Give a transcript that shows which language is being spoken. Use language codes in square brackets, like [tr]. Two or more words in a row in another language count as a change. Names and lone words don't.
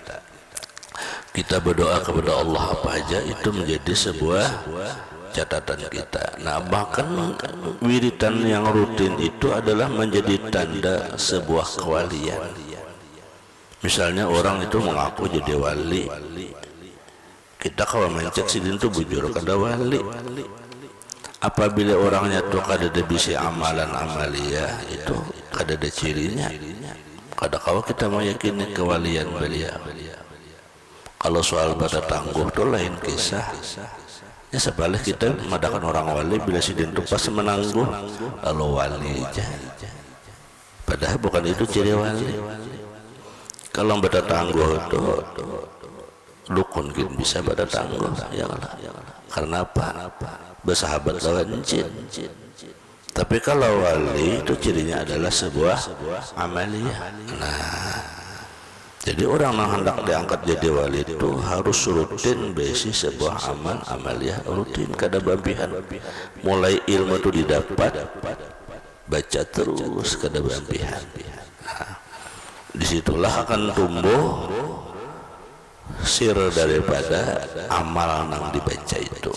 [id] Kita berdoa kepada Allah apa aja itu menjadi sebuah catatan kita. Nah, bahkan wiridan yang rutin itu adalah menjadi tanda sebuah kewalian. Misalnya orang itu mengaku jadi wali, kita kalau mencek [bjn] sidin itu bujur kada wali. Apabila orangnya tuh kada ada bisa amalan amalia itu kada ada cirinya, kada kau kita meyakini kewalian beliau. Kalau soal pada tangguh tuh lain kisah. Ya sebalik kita madakan orang wali bila sidin tuh pas menangguh lalu wali aja. [id] Padahal bukan itu ciri wali. Kalau pada tangguh tuh dukun gitu bisa pada tangguh [ar] يا الله. [bjn] Karena apa? Bersahabat lawan jin. [id] Tapi kalau wali itu cirinya adalah sebuah amaliyah. Nah, jadi orang yang hendak diangkat jadi wali itu harus rutin besi sebuah amaliyah rutin [bjn] kada bampihan. [id] Mulai ilmu itu didapat, baca terus [bjn] kada bampihan. [id] Nah, disitulah akan tumbuh sir daripada amal yang dibaca itu.